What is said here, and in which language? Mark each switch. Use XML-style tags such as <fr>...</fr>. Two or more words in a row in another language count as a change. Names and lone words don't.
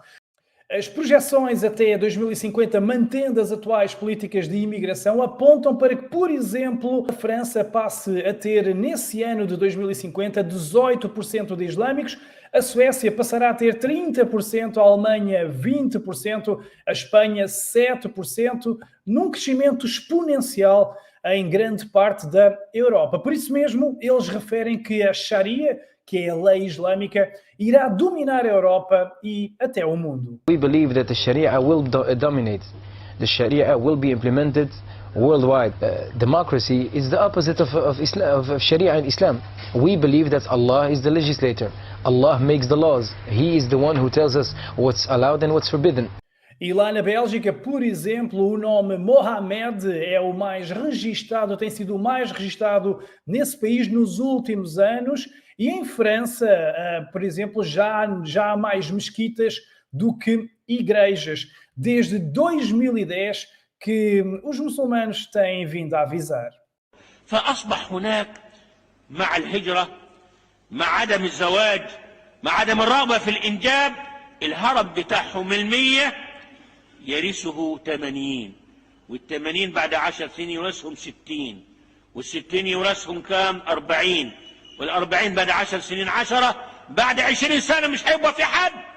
<pt>As projeções até 2050, mantendo as atuais políticas de imigração, apontam para que, por exemplo, a França passe a ter, nesse ano de 2050, 18% de islâmicos, a Suécia passará a ter 30%, a Alemanha 20%, a Espanha 7%, num crescimento exponencial em grande parte da Europa. Por isso mesmo, eles referem que a Sharia, que é a lei islâmica, irá dominar a Europa e até o mundo.</pt> <en>We believe that the Sharia will dominate. The Sharia will be implemented worldwide. Democracy is the opposite of Sharia and Islam. We believe that Allah is the legislator. Allah makes the laws. He is the one who tells us what's allowed and what's forbidden.</en> <pt>E lá na Bélgica, por exemplo, o nome Mohamed é o mais registado, tem sido o mais registado nesse país nos últimos anos. E em França, por exemplo, já há mais mesquitas do que igrejas. Desde 2010 que os muçulmanos têm vindo a avisar.</pt> <ar>فأصبح هناك مع الهجرة مع عدم الزواج مع عدم الرغبة في الإنجاب الهرم بتاعهم 100 يرثه 80 وال80 بعد 10 سنين يورثهم 60 وال60 يورثهم كام 40 وال40 بعد 10 سنين 10 بعد 20 سنة مش هيبقى في حد.</ar>